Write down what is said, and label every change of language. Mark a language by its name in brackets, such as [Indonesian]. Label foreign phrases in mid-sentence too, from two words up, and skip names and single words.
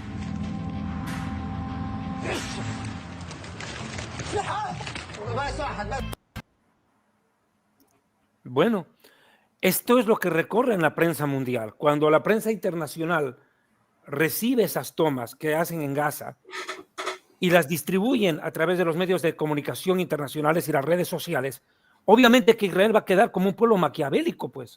[Hebrew] סליחה, בס [Arabic] واحد بس. [Spanish] Bueno, esto es lo que recorre en la prensa mundial. Cuando la prensa internacional recibe esas tomas que hacen en Gaza y las distribuyen a través de los medios de comunicación internacionales y las redes sociales, obviamente que Israel va a quedar como un pueblo maquiavélico, pues.